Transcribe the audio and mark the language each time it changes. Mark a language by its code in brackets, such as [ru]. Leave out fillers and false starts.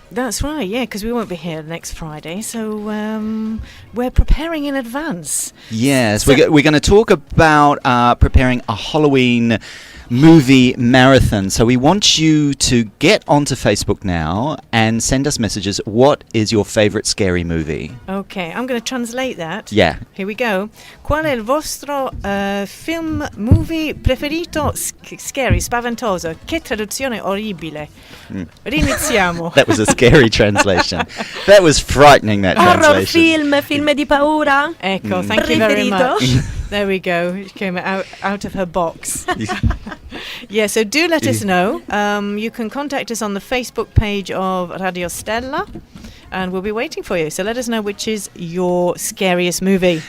[en] That's right, yeah, because we won't be here next Friday, so we're preparing in advance. Yes, so we're going to talk about preparing a Halloween movie marathon. So we want you to get onto Facebook now and send us messages. What is your favourite scary movie? Okay, I'm going to translate that. Yeah. Here we go. [it] Qual è il vostro [en] movie [it] preferito [en] scary, [it] spaventoso? Che traduzione orribile. Riniziamo. [en] That was a scary translation. That was frightening, that translation. [it] Horror film di paura. [en] Ecco, thank you very much. There we go. She came out of her box. Yeah, so do let us know. You can contact us on the Facebook page of Radio Stella, and we'll be waiting for you. So let us know which is your scariest movie.